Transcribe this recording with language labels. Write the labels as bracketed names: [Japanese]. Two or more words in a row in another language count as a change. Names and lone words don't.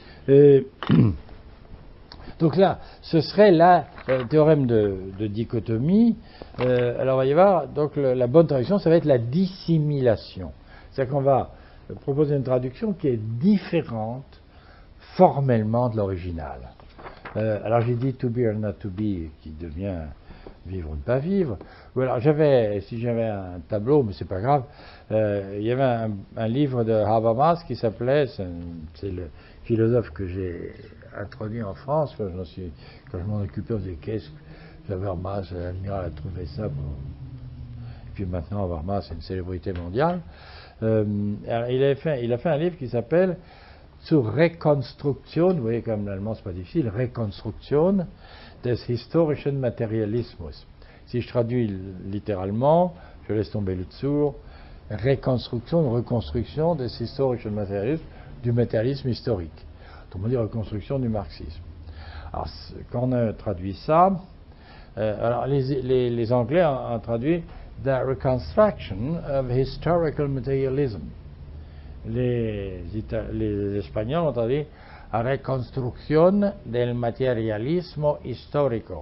[French] Donc là, ce serait le théorème de dichotomie. Alors, on va y voir, donc la bonne traduction, ça va être la dissimilation. C'est-à-dire qu'on va proposer une traduction qui est différente formellement de l'original. Alors, j'ai dit [English] to be or not to be, [French] qui devient vivre ou ne pas vivre. Ou alors, si j'avais un tableau, mais c'est pas grave, il y avait un livre de Habermas qui s'appelait, c'est le philosophe que j'ai introduit en France, quand je m'en occupais, on disait qu'est-ce que Habermas, l'admiral a trouvé ça. Et puis maintenant, Habermas est une célébrité mondiale. Alors, il a fait un livre qui s'appelle Zur Rekonstruktion, vous voyez comme l'allemand c'est pas difficile, Rekonstruktion des historischen Materialismus. Si je traduis littéralement, je laisse tomber le dessous, reconstruction des historischen Materialismus, du matérialisme historique. Autrement dit, reconstruction du marxisme. Alors, quand on a traduit ça, alors les Anglais ont traduit The Reconstruction of Historical Materialism. Les Espagnols ont traduit Reconstruction del Materialismo Histórico.